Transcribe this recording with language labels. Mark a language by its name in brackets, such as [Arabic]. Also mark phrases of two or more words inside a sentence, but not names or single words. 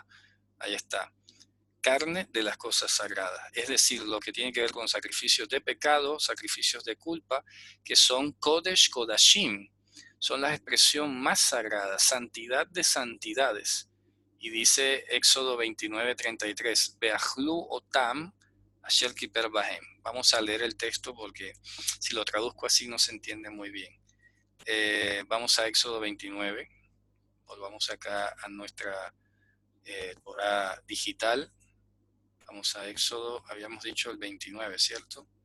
[Spanish] Ahí está, carne de las cosas sagradas. Es decir, lo que tiene que ver con sacrificios de pecado, sacrificios de culpa, que son [Hebrew] קודש קודשים. [Spanish] Son la expresión más sagrada, santidad de santidades. Y dice Éxodo 29:33, [Hebrew] ואכלו אתם אשר כפר בהם. [Spanish] Vamos a leer el texto porque si lo traduzco así no se entiende muy bien. Vamos a Éxodo 29, volvamos acá a nuestra Torah digital. Vamos a Éxodo, habíamos dicho el 29, ¿cierto?